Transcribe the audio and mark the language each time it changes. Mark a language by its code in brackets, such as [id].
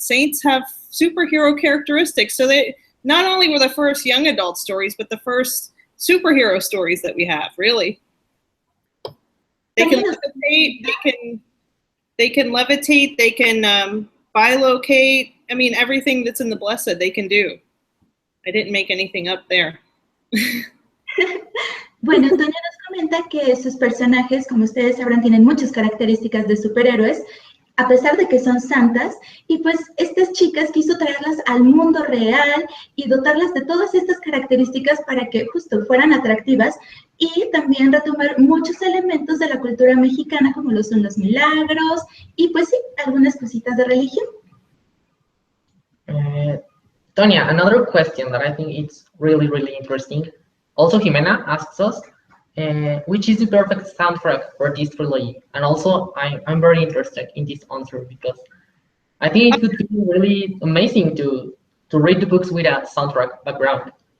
[en] Saints have superhero characteristics. So they not only were the first young adult stories, but the first superhero stories that we have, really. They can levitate, they can levitate, they can bilocate. I mean, everything that's in the Blessed, they can do. I didn't make anything up there. [es] Bueno, Tonya nos comenta que sus personajes, como ustedes sabrán, tienen muchas características de superhéroes, a pesar de que son santas, y pues estas chicas quiso traerlas al mundo real y dotarlas de todas estas características para que justo fueran atractivas y también retomar muchos elementos de la cultura mexicana, como lo son los milagros y pues sí, algunas cositas de religión. [en] Tonya, another question that I think it's really, really interesting. Also, Jimena asks us, which is the perfect soundtrack for this trilogy? And also, I'm very interested in this answer because I think it would be really amazing to read the books with a soundtrack background.